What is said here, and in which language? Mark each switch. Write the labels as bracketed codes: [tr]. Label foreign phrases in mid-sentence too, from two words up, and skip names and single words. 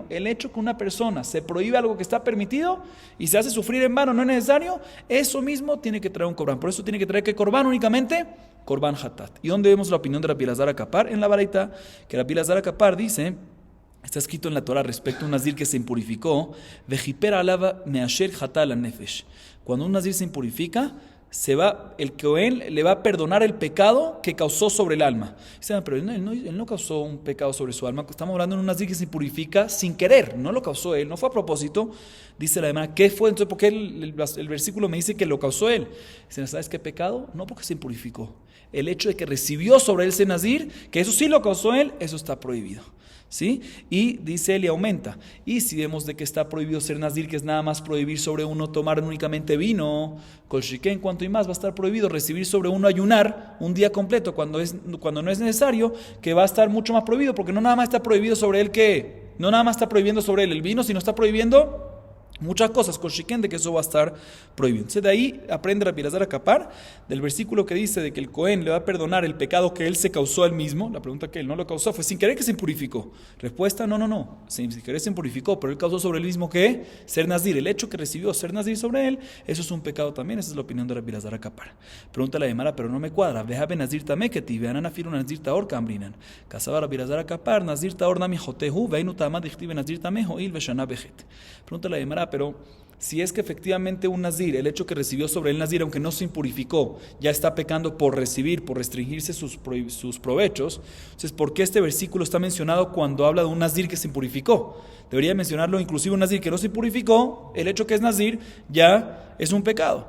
[es] El hecho que una persona se prohíbe algo que está permitido y se hace sufrir en vano, no es necesario, eso mismo tiene que traer un corbán. Por eso tiene que traer ¿qué corbán únicamente? [he] קרבן חטאת. [es] ¿Y dónde vemos la opinión de Rabbi Elazar Akapar? En la baraita, que Rabbi Elazar Akapar dice, está escrito en la Torah respecto a un nazir que se impurificó, [he] וכפר עליו מאשר חטא על הנפש. [es] Cuando un nazir se impurifica, el Cohen le va a perdonar el pecado que causó sobre el alma. Dicen, pero él no causó un pecado sobre su alma. Estamos hablando de un nazir que se impurifica sin querer, no lo causó él, no fue a propósito. Dice la demás, ¿qué fue? Entonces, ¿por qué el versículo me dice que lo causó él? Dicen, ¿sabes qué pecado? No porque se impurificó. El hecho de que recibió sobre él ese nazir, que eso sí lo causó él, eso está prohibido. ¿Sí? Y dice él y aumenta. Y si vemos de que está prohibido ser nazir, que es nada más prohibir sobre uno tomar únicamente vino, [he] כל שכן, [es] cuanto y más va a estar prohibido recibir sobre uno ayunar un día completo cuando no es necesario, que va a estar mucho más prohibido, porque no nada más está prohibido sobre él no nada más está prohibiendo sobre él el vino, sino está prohibiendo muchas cosas, con shiken, de que eso va a estar prohibido. Entonces de ahí aprende Rabbi Elazar Akapar, del versículo que dice de que el Cohen le va a perdonar el pecado que él se causó a él mismo. La pregunta que él no lo causó fue sin querer que se impurificó. Respuesta, no. Sin querer se impurificó, pero él causó sobre él mismo que ser nazir. El hecho que recibió ser nazir sobre él, eso es un pecado también. Esa es la opinión de Rabbi Elazar Akapar. Pregunta la de Mara, pero no me cuadra. [arc] והא בנזיר טמא כתיב, והא נזיר טהור קמבעינן. קסבר רבי אלעזר הקפר, נזיר טהור נמי חוטא הוא, והאי דכתיב בנזיר טמא משום דשנה בחטא. [es] Pregunta la de Mara, pero si es que efectivamente un nazir, el hecho que recibió sobre el nazir, aunque no se impurificó, ya está pecando por restringirse sus provechos, entonces ¿por qué este versículo está mencionado cuando habla de un nazir que se impurificó? Debería mencionarlo inclusive un nazir que no se impurificó, el hecho que es nazir ya es un pecado.